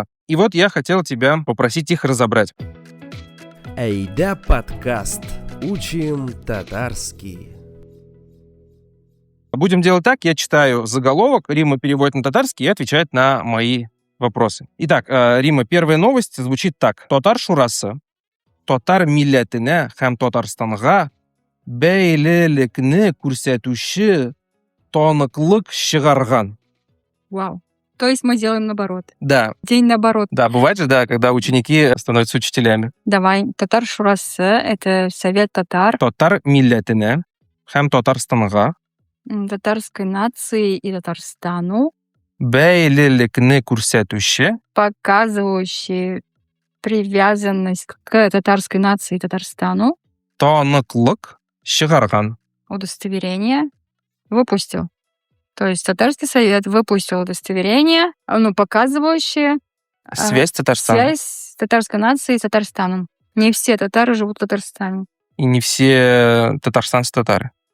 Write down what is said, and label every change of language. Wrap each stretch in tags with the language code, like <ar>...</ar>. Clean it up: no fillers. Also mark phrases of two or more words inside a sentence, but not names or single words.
<ru>И вот я хотел тебя попросить их разобрать. Эйда подкаст. Учим татарский. Будем делать так, я читаю заголовок, Римма переводит на татарский и отвечает на мои вопросы. Итак, Римма, первая новость звучит так.</ru> <tt>Татар шурасы, татар милләтенә һәм Татарстанга бәйлелекне күрсәтүче таныклык чыгарган.</tt> <ru>Вау. То есть мы делаем наоборот. Да. День наоборот. Да, бывает же, когда ученики становятся учителями. Давай.</ru> <tt>Татар шурасы</tt> <ru>— это совет татар,</ru> <tt>Татар милләтенә һәм Татарстанга</tt> <ru>татарской нации и Татарстану,</ru> <tt>бәйлелекне күрсәтүче</tt> <ru>показывающий привязанность к татарской нации и Татарстану,</ru> <tt>таныклык чыгарган.</tt> <ru>удостоверение выпустил. То есть татарский совет выпустил удостоверение, показывающее Связь Татарстана. связь татарской нации с Татарстаном. Не все татары живут в Татарстане. И не все татарстанцы татары.</ru>